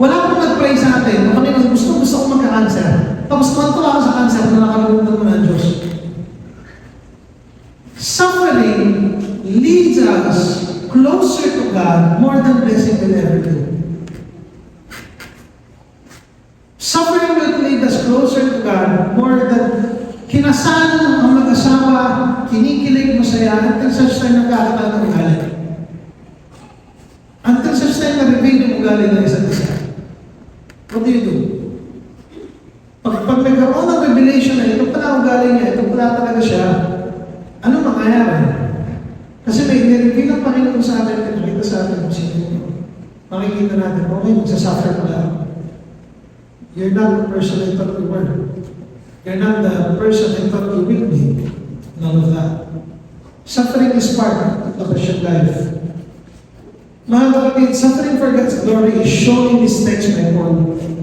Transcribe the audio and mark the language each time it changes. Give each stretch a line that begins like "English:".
Filipino: Wala pong nag-pray sa atin, Panginoon, gusto ko magka-cancer. Tapos tuwa ka sa cancer na nakalimutan mo ng Diyos.
English: Suffering leads us closer to to God more than blessing will ever do. Suffering will lead us closer to God more than
Filipino: kinasal ang mag-asawa, kinikilig, masaya,
English: until such time
Filipino: nagkakataan ng ugali.
English: Until such time
Filipino: na-reveal yung ugali ng isa't isa.
English: What do you do?
Filipino: Pag nagkaroon ng revelation na ito pala ugali niya, ito pala talaga siya, ano mangyayari? Kasi may nireveal ang Panginoon sa atin, nakita sa atin kung sino ito. Makikita natin, okay, magsasuffer pala ako.
English: You're not the person I thought you were. You're not the person I thought you will be. None of that. Suffering is part of the Christian life.
Filipino: Mga kapatid,
English: suffering for God's glory is shown in this text by Paul.